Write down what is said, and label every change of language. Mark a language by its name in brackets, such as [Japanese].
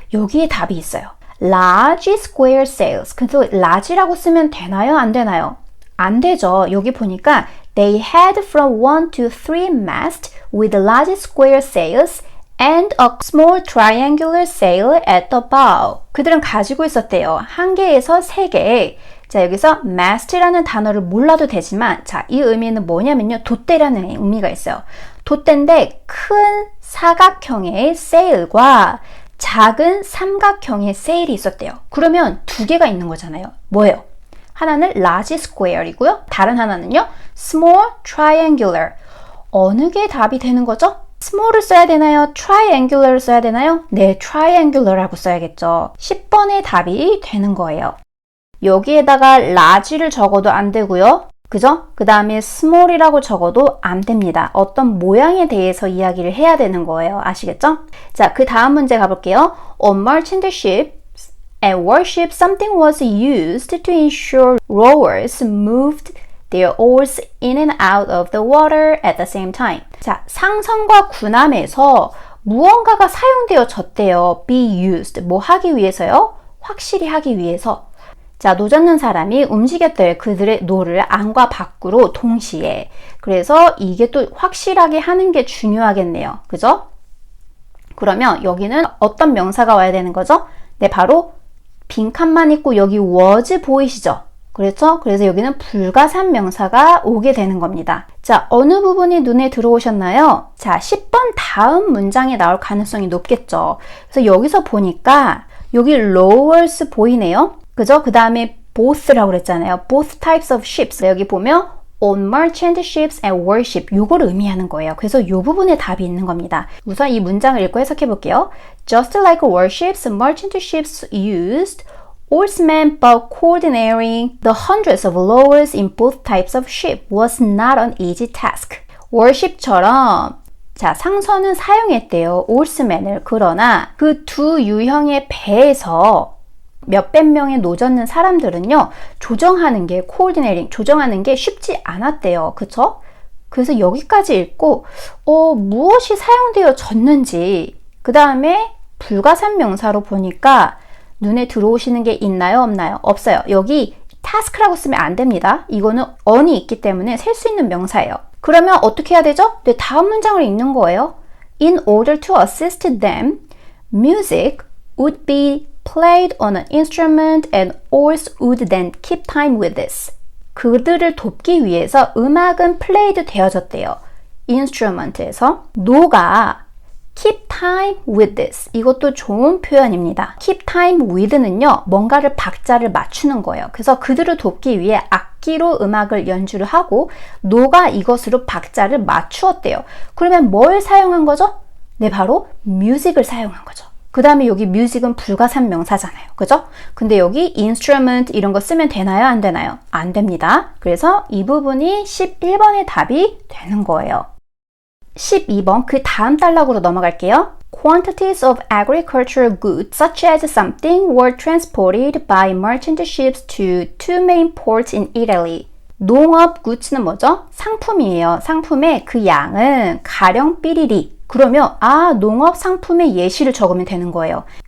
[Korean] 여기에 답이 있어요. [English] large square sails. [Korean] 그래서 large라고 쓰면 되나요? 안 되나요? 안 되죠. 여기 보니까 [English] they had from 1 to 3 masts with large square sails and a small triangular sail at the bow. [Korean] 그들은 가지고 있었대요. 한 개에서 세 개의. 자, 여기서 mast라는 단어를 몰라도 되지만, 자, 이 의미는 뭐냐면요. 돛대라는 의미가 있어요. 돛대인데 큰 사각형의 sail과 작은 삼각형의 sail이 있었대요. 그러면 두 개가 있는 거잖아요. 뭐예요? 하나는 large square이고요. 다른 하나는요. small triangular. 어느 게 답이 되는 거죠? small을 써야 되나요? triangular를 써야 되나요? 네, triangular라고 써야겠죠. 10번의 답이 되는 거예요. 여기에다가 large를 적어도 안 되고요. 그죠? 그 다음에 small이라고 적어도 안 됩니다. 어떤 모양에 대해서 이야기를 해야 되는 거예요. 아시겠죠? 자, 그 다음 문제 가볼게요. [English] On merchant ships and warships, something was used to ensure rowers moved their oars in and out of the water at the same time. [Korean] 자, 상선과 군함에서 무언가가 사용되어졌대요. be used. 뭐 하기 위해서요? 확실히 하기 위해서. 자, 노 젓는 사람이 움직였대요. 그들의 노를 안과 밖으로 동시에. 그래서 이게 또 확실하게 하는 게 중요하겠네요. 그죠? 그러면 여기는 어떤 명사가 와야 되는 거죠? 네, 바로 빈칸만 있고 여기 was 보이시죠? 그렇죠? 그래서 여기는 불가산 명사가 오게 되는 겁니다. 자, 어느 부분이 눈에 들어오셨나요? 자, 10번 다음 문장에 나올 가능성이 높겠죠. 그래서 여기서 보니까 여기 rowers 보이네요. 그죠? 그 다음에 both라고 그랬잖아요. [English] both types of ships. [Korean] 여기 보면 [English] on merchant ships and warship. [Korean] 요걸 의미하는 거예요. 그래서 이 부분에 답이 있는 겁니다. 우선 이 문장을 읽고 해석해 볼게요. [English] Just like warships, merchant ships used oarsmen, but coordinating the hundreds of rowers in both types of ship was not an easy task. [Korean] warship처럼 자, 상선은 사용했대요. oarsmen을. 그러나 그 두 유형의 배에서 몇백 명의 노 젓는 사람들은요, 조정하는 게, coordinating, 조정하는 게 쉽지 않았대요. 그쵸? 그래서 여기까지 읽고, 무엇이 사용되어졌는지, 그 다음에 불가산 명사로 보니까 눈에 들어오시는 게 있나요? 없나요? 없어요. 여기 task라고 쓰면 안 됩니다. 이거는 on이 있기 때문에 셀 수 있는 명사예요. 그러면 어떻게 해야 되죠? 네, 다음 문장을 읽는 거예요. [English] In order to assist them, music would be played on an instrument and oars would then keep time with this. [Korean] 그들을 돕기 위해서 음악은 플레이드 되어졌대요. [English] instrument에서 [Korean] 노가 [English] keep time with this. [Korean] 이것도 좋은 표현입니다. [English] keep time with는요. [Korean] 뭔가를 박자를 맞추는 거예요. 그래서 그들을 돕기 위해 악기로 음악을 연주를 하고 노가 이것으로 박자를 맞추었대요. 그러면 뭘 사용한 거죠? 네, 바로 music을 사용한 거죠. 그 다음에 여기 music은 불가산 명사잖아요. 그죠? 근데 여기 instrument 이런 거 쓰면 되나요? 안 되나요? 안 됩니다. 그래서 이 부분이 11번의 답이 되는 거예요. 12번 그 다음 단락으로 넘어갈게요. [English] Quantities of agricultural goods such as something were transported by merchant ships to two main ports in Italy. [Korean] 농업 goods는 뭐죠? 상품이에요. 상품의 그 양은 가령 삐리리. 그러면 농업 상품의 예시를 적으면 되는 거예요.